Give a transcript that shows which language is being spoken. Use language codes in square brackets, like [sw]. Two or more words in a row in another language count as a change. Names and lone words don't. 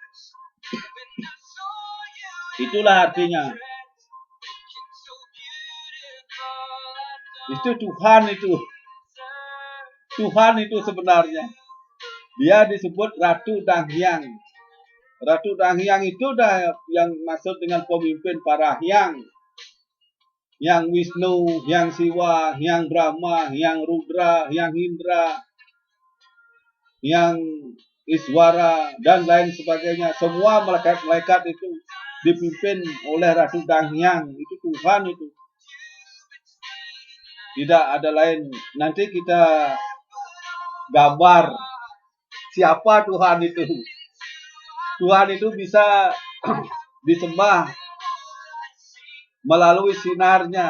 [id] Itulah artinya. Itu Tuhan itu. Tuhan itu sebenarnya. Dia disebut Ratu Danghyang. Ratu Danghyang itu dah yang maksud dengan pemimpin para hyang. Hyang Wisnu, Hyang Siwa, Hyang Brahma, Hyang Rudra, Hyang Indra, Hyang Iswara, dan lain sebagainya. Semua malaikat-malaikat itu dipimpin oleh Ratu Danghyang. Itu Tuhan itu. Tidak ada lain. Nanti kita gambar siapa Tuhan itu. Tuhan itu bisa disembah melalui sinarnya.